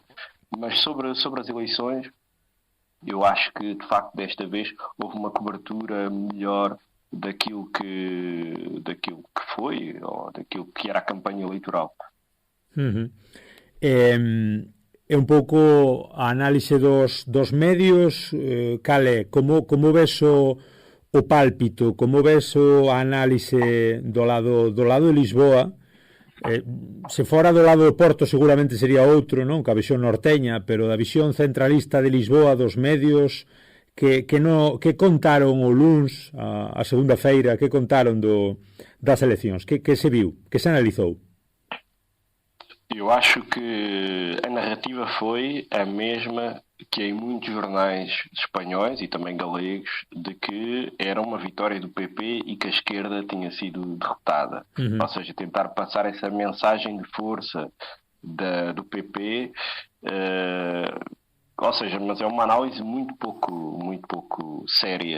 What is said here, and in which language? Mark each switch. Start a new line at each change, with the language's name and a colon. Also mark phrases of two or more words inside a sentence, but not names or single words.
Portuguese: Mas sobre as eleições, eu acho que, de facto, desta vez houve uma cobertura melhor daquilo que foi, ou daquilo que era a campanha eleitoral.
Galician: É un pouco a análise dos medios, cal é? Como ves o pálpito, como ves a análise do lado de Lisboa? Se fora do lado do Porto seguramente sería outro, non? Que a visión norteña, pero da visión centralista de Lisboa, dos medios, que contaron o luns, a segunda feira, que contaron das eleccións, que se viu, que se analizou?
Portuguese: Eu acho que a narrativa foi a mesma que em muitos jornais espanhóis e também galegos, de que era uma vitória do PP e que a esquerda tinha sido derrotada. Ou seja, tentar passar essa mensagem de força do PP, ou seja, mas é uma análise muito pouco séria.